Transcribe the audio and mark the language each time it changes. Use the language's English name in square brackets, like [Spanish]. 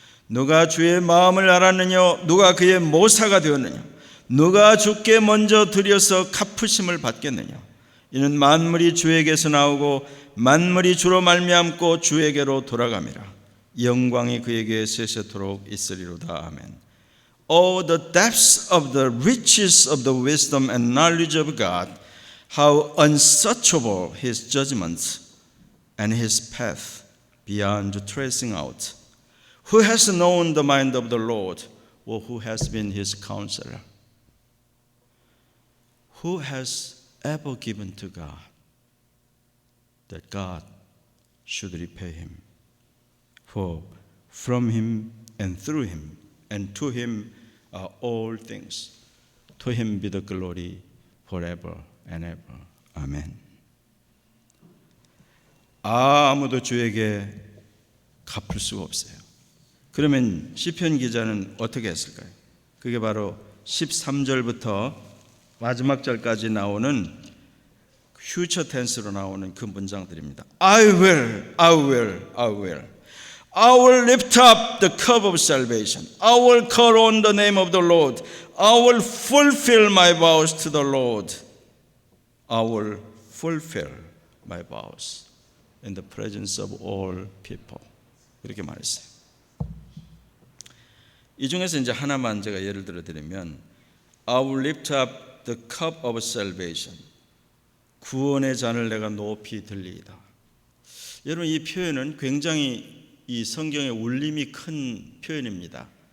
[Korean] 누가 주의 마음을 알았느냐? 누가 그의 모사가 되었느냐? 누가 주께 먼저 드려서 갚으심을 받겠느냐? 이는 만물이 주에게서 나오고 만물이 주로 말미암고 주에게로 돌아감이라. 영광이 그에게 세세토록 있으리로다. 아멘. [English] Oh, the depths of the riches of the wisdom and knowledge of God, how unsearchable His judgments and His path beyond tracing out. Who has known the mind of the Lord, or who has been His counselor? Who has ever given to God that God should repay him? For from Him and through Him and to Him are all things. To Him be the glory forever and ever. [Korean] 아멘. 아무도 주에게 갚을 수가 없어요. 그러면 시편 기자는 어떻게 했을까요? 그게 바로 13절부터 마지막 절까지 나오는 퓨처 텐스로 나오는 그 문장들입니다. [English] I will, I will, I will. I will lift up the cup of salvation. I will call on the name of the Lord. I will fulfill my vows to the Lord. I will fulfill my vows in the presence of all people. [Korean] 이렇게 말했어요. 이 중에서 이제 하나만 제가 예를 들어 드리면 [English] I will lift up the cup of salvation. [Korean] 구원의 잔을 내가 높이 들리이다. 여러분, 이 표현은 굉장히 이 성경의 울림이 큰 표현입니다.